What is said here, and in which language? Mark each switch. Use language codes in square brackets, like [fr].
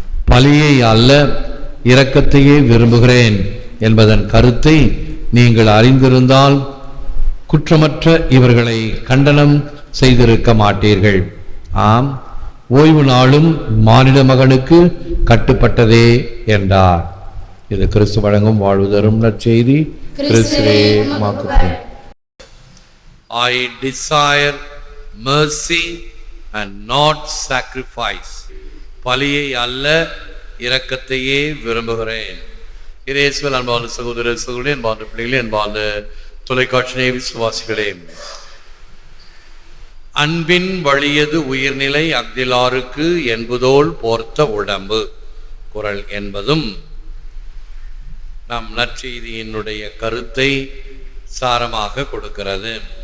[ta] பலியை அல்ல, இரக்கத்தையே விரும்புகிறேன் என்பதன் கருத்தை நீங்கள் அறிந்திருந்தால் குற்றமற்ற இவர்களை கண்டனம் செய்திருக்க மாட்டீர்கள். ஆம், ஓய்வு நாளும் மானிட மகனுக்கு கட்டுப்பட்டதே என்றார். இது கிறிஸ்து வழங்கும் வாழ்வு தரும் நற்செய்தி. கிறிஸ்துவே உமக்கு. [en] I desire mercy and not sacrifice. [ta] பலியை அல்ல, இரக்கத்தையே விரும்புகிறேன். இயேசுவில் அன்பான சகோதர சகோதரி, அன்பான பிள்ளைகளே, அன்பான தொலைக்காட்சி விசுவாசிகளே, அன்பின் வழியது உயிர்நிலை அக்திலாருக்கு என்பதோல் போர்த்த உடம்பு குரல் என்பதும் நம் நற்செய்தியினுடைய கருத்தை சாரமாக கொடுக்கிறது.